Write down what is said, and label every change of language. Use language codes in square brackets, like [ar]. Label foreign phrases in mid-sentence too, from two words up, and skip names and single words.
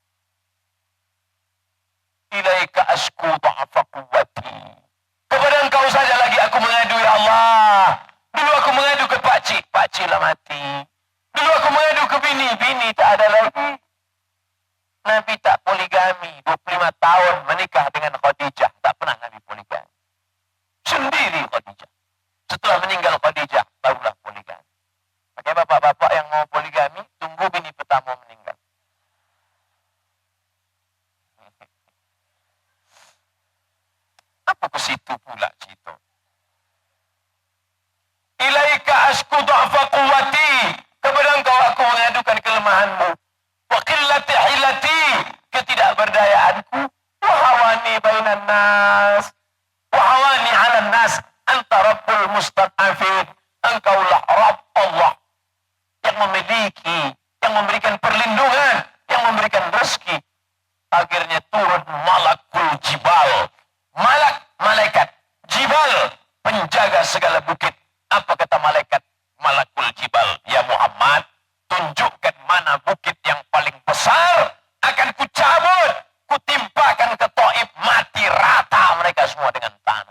[ar] إليك أشكو ضعف قوتي. [ms] Kepada engkau saja lagi aku mengadu, ya Allah. Dulu aku mengadu ke pakcik, pakcik lah mati. Dulu aku mengadu ke bini, bini tak ada lagi. Nabi tak poligami, 25 tahun menikah dengan Khadijah. Tak pernah Nabi poligami. Sendiri Khadijah. Setelah meninggal Khadijah, barulah poligami. Makanya bapak-bapak yang mau poligami, tunggu bini pertama meninggal. Apa ke situ pula cerita? [ar] إليك أشكو ضعف قوتي. [ms] Kepada engkau aku mengadukan kelemahanmu. [ar] وقلة حيلتي, ketidakberdayaanku. وهواني بين الناس. وهواني على الناس. أنت رب المستضعفين. [ms] Engkaulah Rabb Allah yang memiliki, yang memberikan perlindungan, yang memberikan rezeki. Akhirnya turun [ar] ملك الجبال. [ms] Malaikat jibal, penjaga segala bukit. Apa kata malaikat [ar] ملك الجبال? [ms] Ya Muhammad, tunjukkan mana bukit yang paling besar, akan kucabut, kutimpakan ke Taif, mati rata mereka semua dengan tanah.